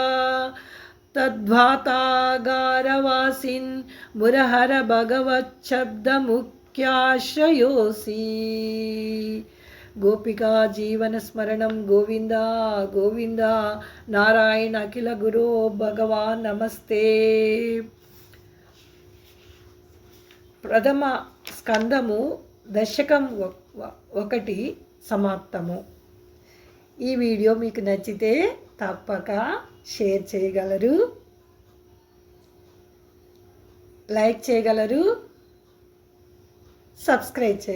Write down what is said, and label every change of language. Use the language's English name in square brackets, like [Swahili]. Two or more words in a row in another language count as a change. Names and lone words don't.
[Sanskrit] तद्भातागारवासिन् मुरहर भगवच्छब्दमुख्याश्रयोऽसि गोपिका जीवन स्मरणं गोविंद गोविंद नारायण अखिल गुरो भगवान् नमस्ते [Telugu] ప్రథమ స్కందము దశకం 1 సమాప్తము. ఈ వీడియో మీకు నచ్చితే తప్పక షేర్ చేయగలరు, లైక్ చేయగలరు, సబ్స్క్రైబ్ చేయగలరు.